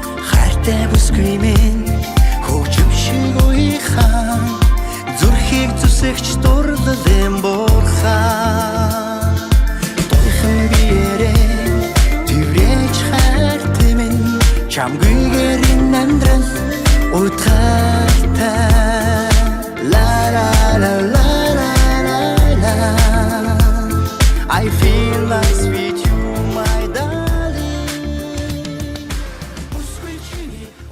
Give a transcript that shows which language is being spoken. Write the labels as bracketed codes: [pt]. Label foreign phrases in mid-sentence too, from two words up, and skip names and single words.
[mn] Хайртай бүсгүй минь, хөгжим шиг уйхан, зүрхийг зүсэгч дурлал эм бурхан. Тойхон биеэрээ тэрэж хайртай минь, чамгүйгээр энэ амьдрал утгаартай. Ла, ла, ла, ла, ла, ла, ла. [en] I feel lost with you, my darling. [mn] Бүсгүй чиний